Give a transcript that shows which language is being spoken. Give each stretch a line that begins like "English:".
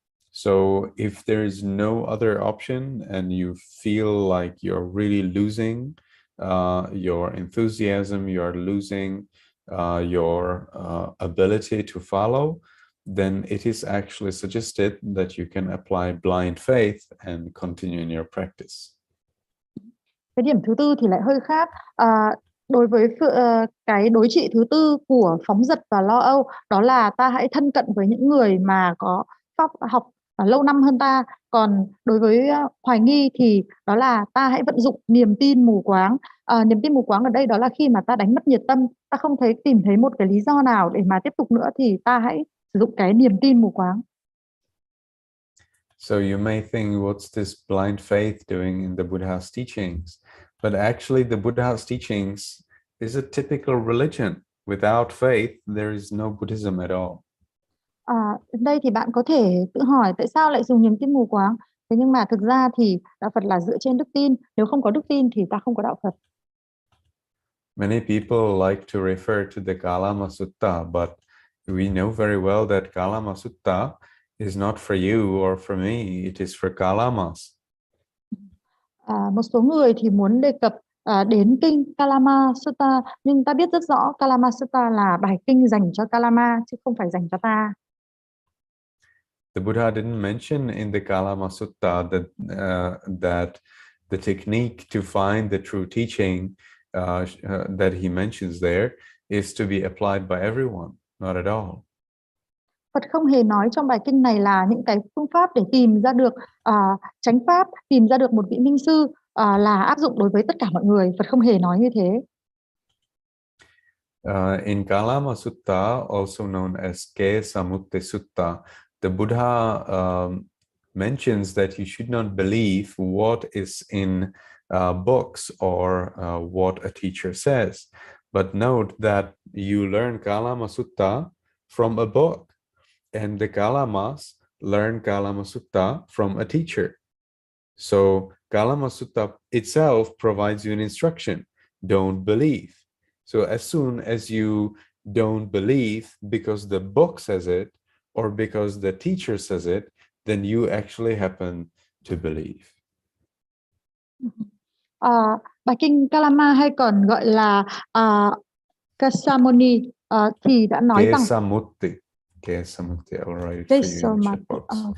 English: So if there is no other option and you feel like you're really losing your enthusiasm, you're losing your ability to follow, then it is actually suggested that you can apply blind faith and continue in your practice.
Vietnamese: Cái điểm thứ tư thì lại hơi khác. Đối với cái đối trị thứ tư của phóng dật và lo âu, đó là ta hãy thân cận với những người mà có pháp học lâu năm hơn ta. Còn đối với hoài nghi thì đó là ta hãy vận dụng niềm tin mù quáng. Niềm tin mù quáng ở đây đó là khi mà ta đánh mất nhiệt tâm, ta không tìm thấy một cái lý do nào để mà tiếp tục nữa thì ta hãy sử dụng cái niềm tin mù quáng.
English: So you may think, what's this blind faith doing in the Buddha's teachings? But actually the Buddha's teachings is a typical religion. Without faith, there is no Buddhism at all.
Vietnamese: Đây thì bạn có thể tự hỏi tại sao lại dùng niềm tin mù quáng. Thế nhưng mà thực ra thì đạo Phật là dựa trên đức tin. Nếu không có đức tin thì ta không có đạo Phật.
English: Many people like to refer to the Kalama Sutta, but we know very well that Kalama Sutta is not for you or for me, it is for Kalamas.
Vietnamese: Một số người thì muốn đề cập đến kinh Kalama Sutta, nhưng ta biết rất rõ Kalama Sutta là bài kinh dành cho Kalama chứ không phải dành cho ta.
English: The Buddha didn't mention in the Kalama Sutta that the technique to find the true teaching that he mentions there is to be applied by everyone, not at all.
Vietnamese: Phật không hề nói trong bài kinh này là những cái phương pháp để tìm ra được chánh pháp, tìm ra được một vị minh sư là áp dụng đối với tất cả mọi người. Phật không hề nói như thế.
English: In Kalama Sutta, also known as Ke Samutte Sutta, the Buddha mentions that you should not believe what is in books or what a teacher says, but note that you learn Kalama Sutta from a book, and the Kalamas learn Kalama Sutta from a teacher. So Kalama Sutta itself provides you an instruction. Don't believe. So as soon as you don't believe because the book says it or because the teacher says it, then you actually happen to believe.
Vietnamese: Bài kinh Kalama hay còn gọi là Kesamoni thì đã nói rằng Kesamutti.
English: Kesamutti, I will write it for you in the chat box.